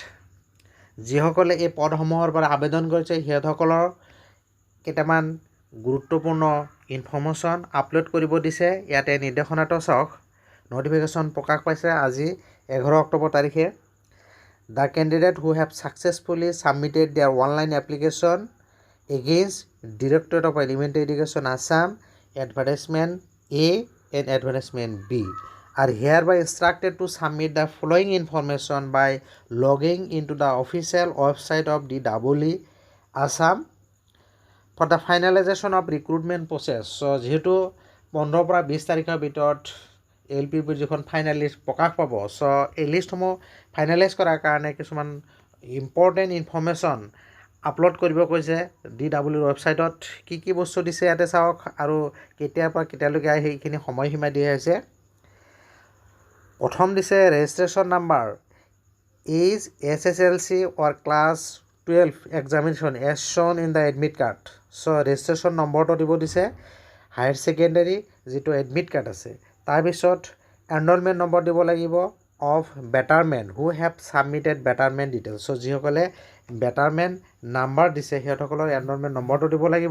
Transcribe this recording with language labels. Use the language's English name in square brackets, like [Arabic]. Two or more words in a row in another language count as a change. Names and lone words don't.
[Assamese] যিসকলে এই পদসমূহৰ পৰা আবেদন কৰিছে সিহঁতসকলৰ কেইটামান গুৰুত্বপূৰ্ণ [English] information upload [Assamese] কৰিব দিছে। ইয়াতে নিৰ্দেশনাটো চাওক, নটিফিকেশ্যন প্ৰকাশ পাইছে আজি 11 অক্টোবৰ তাৰিখে। [English] the candidate who have successfully submitted their online application against Directorate of Elementary Education Assam advertisement A and advertisement B are hereby instructed to submit the following information by logging into the official website of DWE Assam for the finalization of recruitment process. [Assamese] So যিহেতু 15 পৰা 20 তাৰিখৰ ভিতৰত LPPৰ যিখন [English] final list [Assamese] প্ৰকাশ পাব, চ' এই লিষ্টসমূহ ফাইনেলাইজ কৰাৰ কাৰণে কিছুমান [English] important information upload [Assamese] কৰিব কৈছে DWৰ ৱেবছাইটত। কি বস্তু দিছে ইয়াতে চাওক আৰু কেতিয়াৰ পৰা কেতিয়ালৈকে আহি সেইখিনি সময়সীমা দিয়া হৈছে। প্ৰথম দিছে [English] registration number as SSLC or class 12 examination as shown in the admit card. [Assamese] চ' ৰেজিষ্ট্ৰেশ্যন নম্বৰটো দিব দিছে [English] higher secondary [Assamese] যিটো [English] admit card [Assamese] আছে। [English] তাৰপিছত enrollment number [Assamese] দিব লাগিব [English] of betterment who have submitted betterment details. [Assamese] চ' যিসকলে [English] betterment number [Assamese] দিছে সিহঁতসকলৰ [English] enrollment number [Assamese] দিব লাগিব।